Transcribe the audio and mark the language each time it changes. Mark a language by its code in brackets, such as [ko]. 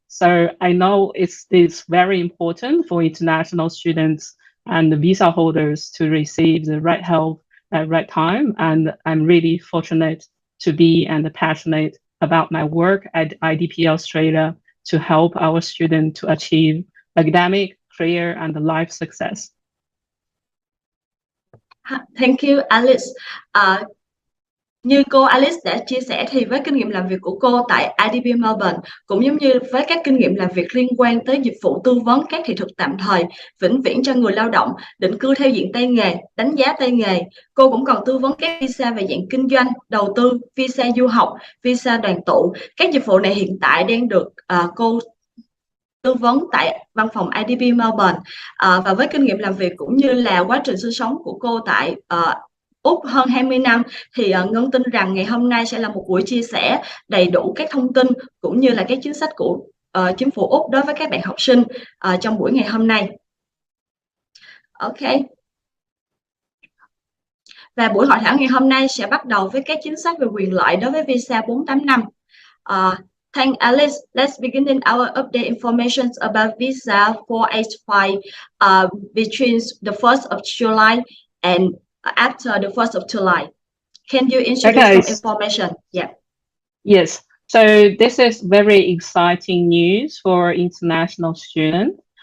[en] So I know it's very important for international students and the visa holders to receive the right help at right time. And I'm really fortunate to be and passionate about my work at IDP Australia to help our students to achieve academic, career, and life success. Thank you, Alice. [vi] Như cô Alice đã chia sẻ thì với kinh nghiệm làm việc của cô tại IDP Melbourne cũng giống như với các kinh nghiệm làm việc liên quan tới dịch vụ tư vấn các thị thực tạm thời, vĩnh viễn cho người lao động, định cư theo diện tay nghề, đánh giá tay nghề. Cô cũng còn tư vấn các visa về dạng kinh doanh, đầu tư, visa du học, visa đoàn tụ. Các dịch vụ này hiện tại đang được cô tư vấn tại văn phòng IDP Melbourne. Và với kinh nghiệm làm việc cũng như là quá trình sinh sống của cô tại Úc hơn 20 năm thì Ngân tin rằng ngày hôm nay sẽ là một buổi chia sẻ đầy đủ các thông tin cũng như là các chính sách của chính phủ Úc đối với các bạn học sinh trong buổi ngày hôm nay. Ok. Và buổi hội thảo ngày hôm nay sẽ bắt đầu với các chính sách về quyền lợi đối với visa 485. [en] Thank Alice. Let's begin in our update information about visa 485 between the 1st of July and after the 1st of July. Can you introduce some information? Yeah. Yes. So this is very exciting news for international students.